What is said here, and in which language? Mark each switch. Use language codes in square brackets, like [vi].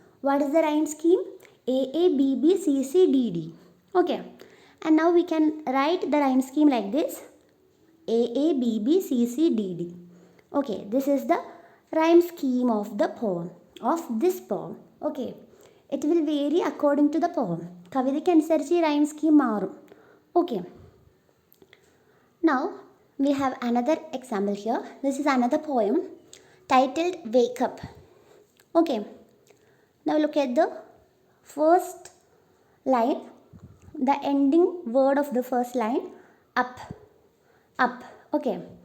[en] What is the rhyme scheme? A, B, B, C, C, D, D. Okay. And now we can write the rhyme scheme like this. A, B, B, C, C, D, D. Okay. This is the rhyme scheme of the poem, of this poem. Okay. It will vary according to the poem. [ml] കവിതയ്ക്ക് അനുസരിച്ച് ഈ rhyme scheme മാറും. [en] Okay. Now we have another example here. This is another poem titled Wake Up. Okay. Now look at the first line, the ending word of the first line, up. Okay.